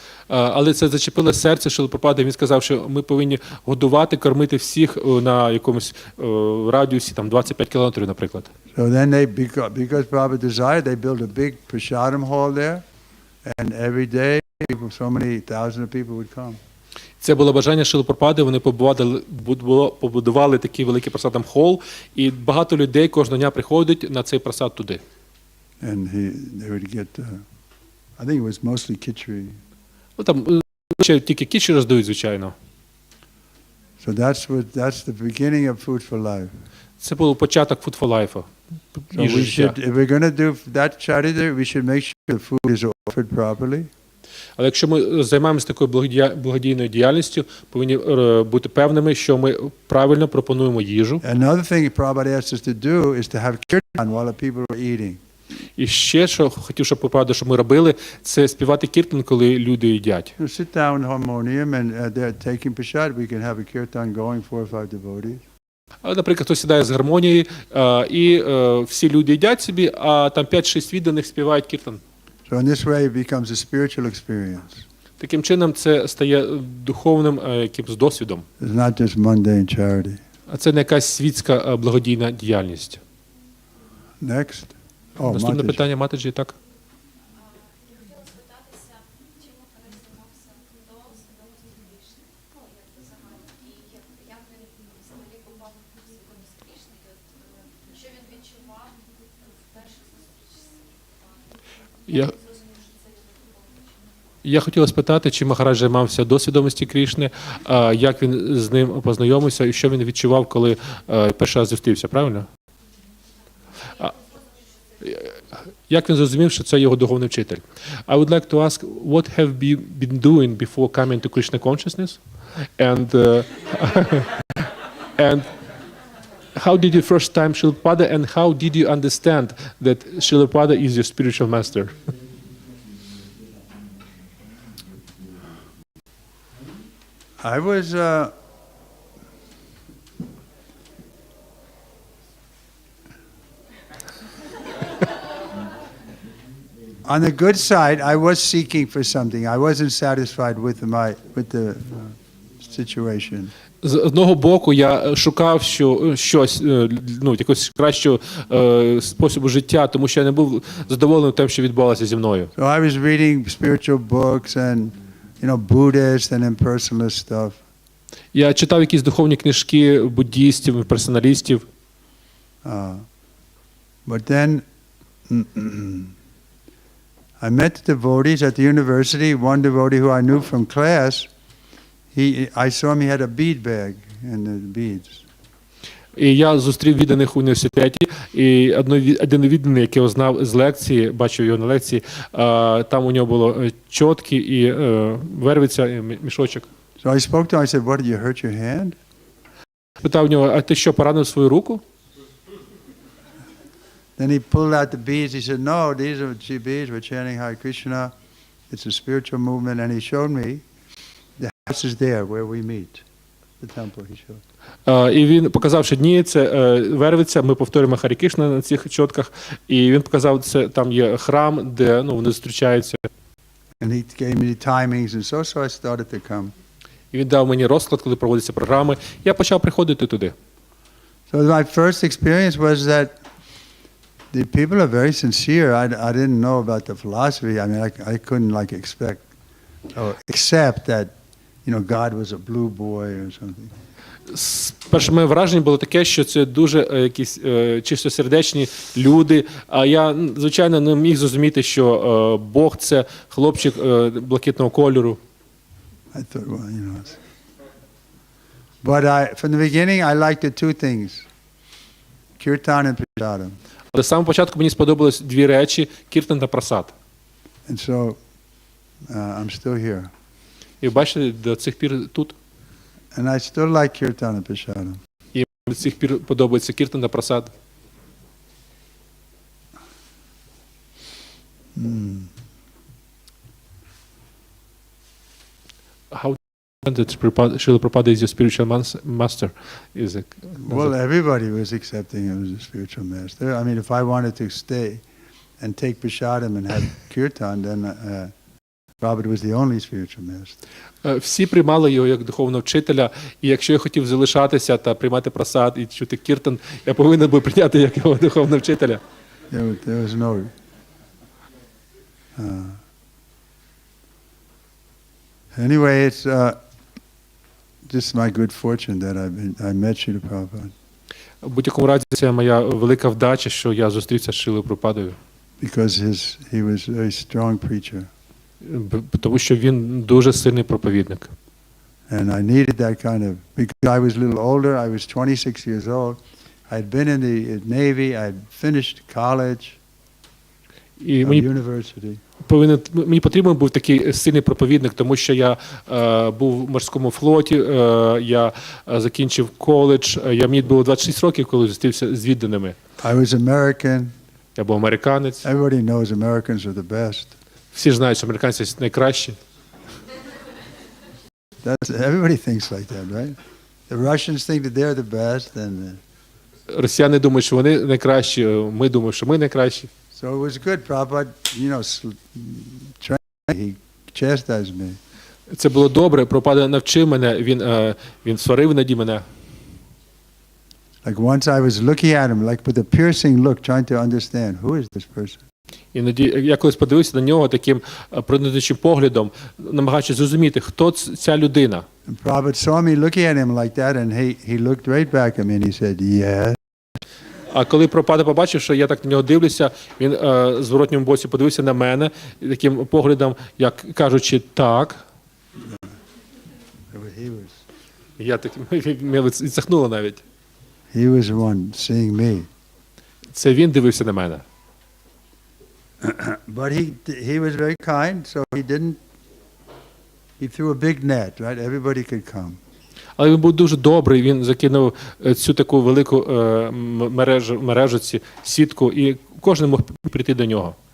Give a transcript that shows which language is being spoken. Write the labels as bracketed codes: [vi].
[uk] Але це зачепило серце Шрили Прабхупади. Він сказав, що ми повинні годувати, кормити всіх на якомусь радіусі, там 25 кілометрів, наприклад. [en] So then because Prabhupada desired, they built a big prasadam hall there, and every day so many thousands of people would come. [uk] Це було бажання Шрили Прабхупади, вони побудували такий великий прасадам хол, і багато людей кожного дня приходять на цей прасад туди. [en] And they would get, I think it was mostly khichdi. [uk] Ну, там тільки кічі роздають, звичайно. [en] So that's the beginning of Food for Life. [uk] Це був початок Food for Life. [en] So we should, if we're going to do that charity, we should make sure the food is offered properly. [uk] Але якщо ми займаємося такою благодійною діяльністю, повинні бути певними, що ми правильно пропонуємо їжу. [en] Another thing Prabhupada asked us to do is to have kirtan while the people are eating. [uk] І ще, що хотів, щоб ми робили, це співати кіртан, коли люди їдять. [en] Sit down in harmonium and they're taking prasad. We can have a kirtan going 4 or 5 devotees. [uk] Наприклад, хтось сідає з гармонією, і всі люди їдять собі, а там 5-6 відданих співають кіртан. [en] So in this way it becomes a spiritual experience. [uk] Таким чином це стає духовним якимсь досвідом. [en] It's not just mundane charity. [uk] А це не якась світська благодійна діяльність. [en] Next. [uk] Наступне питання, Матаджі, так? Я хотіла спитатися, чим Махарадж займався до свідомості Крішни, як загально, і як він взагалі попав в свідомість Крішни, і що він відчував в перших зустрічах з Прабхупадою. Я хотіла спитати, чи Махарадж займався до свідомості Крішни, як він з ним познайомився і що він відчував, коли перший раз зустрівся, правильно? Як він зрозумів, що це його духовний вчитель? [en] I would like to ask, what have you been doing before coming to Krishna consciousness? And and how did you first time Srila Prabhupada, and how did you understand that Srila Prabhupada is your spiritual master? I was on the good side, I was seeking for something. I wasn't satisfied with the situation. [uk] З одного боку, я шукав щось, якогось кращого способу життя, тому що я не був задоволений тим, що відбувалося зі мною. [en] So I was reading spiritual books and, Buddhist and impersonalist stuff. [uk] Я читав якісь духовні книжки буддістів, імперсоналістів. [en] But then I met devotees at the university. One devotee who I knew from class, I saw him, he had a bead bag and the beads. [uk] І я зустрів відданих в університеті, і один відданий, який його знав з лекції, бачив його на лекції, там у нього було чотки і вервиця, і мішочок. [en] So I spoke to him, I said, what, did you hurt your hand? [uk] Питав нього, а ти що, поранив свою руку? [en] Then he pulled out the beads. He said, no, these are beads. We're chanting Hare Krishna. It's a spiritual movement. And he showed me the house is there where we meet. The temple he showed. [uk] І він показав, що ні, це вервиця, ми повторюємо Харі Кришна на цих чотках. І він показав, це там є храм, де вони зустрічаються. [en] And he gave me the timings and so I started to come. [uk] І він дав мені розклад, коли проводяться програми. Я почав приходити туди. [en] So my first experience was that the people are very sincere. I didn't know about the philosophy. I mean, I couldn't like expect or accept that, you know, God was a blue boy or something. [uk] Перше моє враження було таке, що це дуже якісь чистосердечні люди. А я, звичайно, не міг зрозуміти, що Бог – це хлопчик блакитного кольору. [en] I thought, well, you know. But from the beginning, I liked the two things, kirtan and prasadam. [uk] Але з самого початку мені сподобались дві речі – кіртан та прасад. [en] And so I'm still here. [uk] І бачите, до цих пір тут. [en] And I still like kirtan and prasadam. [uk] І до цих пір подобається кіртан та прасад. [en] How that Srila Prabhupada is your spiritual master? Is it, Well, everybody was accepting him as a spiritual master. I mean, if I wanted to stay and take prasadam and have kirtan, then Prabhupada was the only spiritual master. [uk] Всі приймали його як духовного вчителя, і якщо я хотів залишатися та приймати прасад і чути кіртан, я повинен був прийняти як його духовного вчителя. [en] There was no... Anyway, it's just my good fortune that I met Srila Prabhupada. [uk] В будь-якому разі, це моя велика вдача, що я зустрівся з Шрилою Прабхупадою. [en] Because he was a very strong preacher. [uk] Тому що він дуже сильний проповідник. [en] And I needed that kind of, because I was a little older, I was 26 years old. I'd been in the Navy, I'd finished college, university. [uk] Мені потрібен був такий сильний проповідник, тому що я був в морському флоті, я закінчив коледж, мені було 26 років, коли зустрівся з відданими. [en] I was American. [uk] Я був американець. [en] Everybody knows Americans are the best. [uk] Всі ж знають, що американці найкращі. [en] Everybody thinks like that, right? The Russians think that they're the best, and [uk] росіяни думають, що вони найкращі, ми думаємо, що ми найкращі. [en] So it was good. Prabhupada, you know, he chastised me. [uk] Це було добре. Прабхупада навчив мене, він сварив наді мене. [en] Like once I was looking at him, like with a piercing look, trying to understand who is this person. [uk] Іноді я колись подивився на нього таким проникнучим поглядом, намагаючись зрозуміти, хто ця людина. [en] And Prabhupada saw me looking at him like that, and he looked right back at me and he said, "Yes." [uk] А коли Прабхупада побачив, що я так на нього дивлюся, він з зворотнім боці подивився на мене таким поглядом, як кажучи, так. Я так, мене відсахнуло навіть. [en] He was the one seeing me. [uk] Це він дивився на мене. [en] But he was very kind, so he threw a big net, right? Everybody could come. [uk] Але він був дуже добрий, він закинув цю таку велику мережу, сітку, і кожен мог прийти до нього.